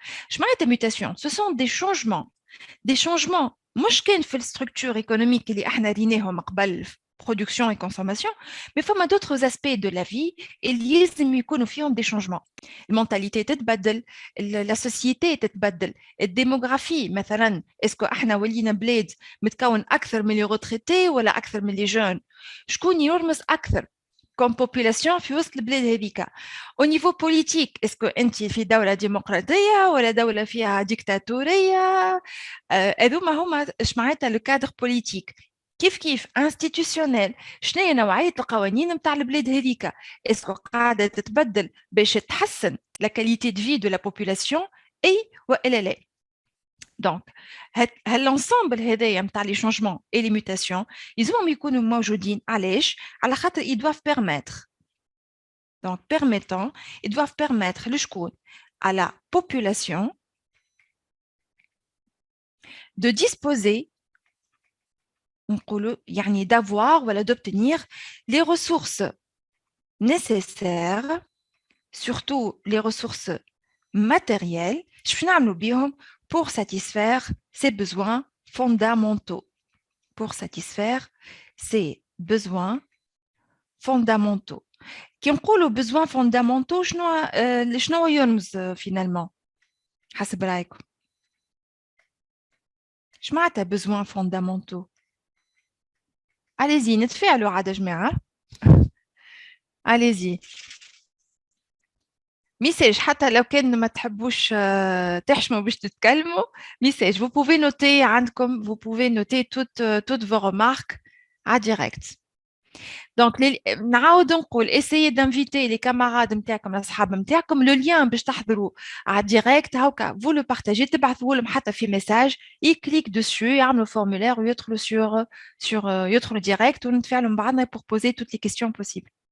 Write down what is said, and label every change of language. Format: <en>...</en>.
<fr>chemin de mutation, ce sont des changements</fr> <ar>مش كان في الستركتور</ar> <fr>économique</fr> <ar>اللي احنا ريناهم قبل</ar> <fr>production et consommation, mais</fr> <ar>فما</ar> <fr>d'autres aspects de la vie</fr> <ar>اللي لازم يكونوا فيهم</ar> <fr>des changements.</fr> <ar>المونتاليتي تتبدل,</ar> <fr>la société</fr> <ar>تتبدل, الديموغرافي مثلا اسكو احنا ولينا بلاد متكون اكثر من لي retraités ولا اكثر من لي جون, شكون يرمس اكثر</ar> <fr>comme population</fr> <ar>في وسط البلاد هذيك.</ar> <fr>Au niveau politique, est-ce que</fr> <ar>انت في دولة ديمقراطية ولا دولة فيها ديكتاتورية؟ هذوما هما اش معناتها لو كادر بوليتيك. كيف انستيتيوشنيل، شنو هي نوعية القوانين نتاع البلاد هذيك؟ اسكو قاعدة تتبدل باش تحسن لا كاليتي دو في دو لا بوبولاسيون اي والا لا؟ دونك هالانسامبل هذايا نتاع لي شونجمون اي لي ميوتاسيون يلزمهم يكونوا موجودين. علاش؟ على خاطر</ar> <fr>ils doivent permettre donc permettant ils doivent permettre</fr> <ar>لشكون؟</ar> <fr>à la population de disposer</fr> <ar>نقولوا يعني</ar> <fr>d'avoir</fr> <ar>ولا</ar> <fr>d'obtenir les ressources nécessaires, surtout les ressources matérielles</fr> <ar>باش نعملوا بيهم</ar> <fr>pour satisfaire ses besoins fondamentaux. Pour satisfaire ses besoins fondamentaux.</fr> <ar>كي نقولوا</ar> <fr>besoins fondamentaux</fr> <ar>شنو يرمز finalement حسب رايكم؟ اش معناتها besoins fondamentaux؟</ar> <fr>allez-y</fr> <ar>نتفاعلوا عاد يا جماعه.</ar> <fr>allez-y</fr> <ar>ميساج حتى لو كان ما تحبوش تحشموا باش تتكلموا. ميساج</ar> <fr>vous pouvez noter</fr> <ar>عندكم</ar> <fr>vous pouvez noter toutes vos remarques à direct.</fr> <ar>دونك نعاود نقول</ar> <fr>essayez d'inviter les camarades</fr> <ar>نتاعكم الاصحاب نتاعكم لو لين باش تحضروا على ديريكت هاكا</ar> <fr>vous le partagez</fr> <ar>تبعثوا لهم حتى في ميساج يكليك dessus يعملوا فورمulaire ويدخلوا sur يدخلوا ديريكت ونتفاعلوا مع بعضنا</ar> <fr>pour poser toutes les questions possibles.</fr>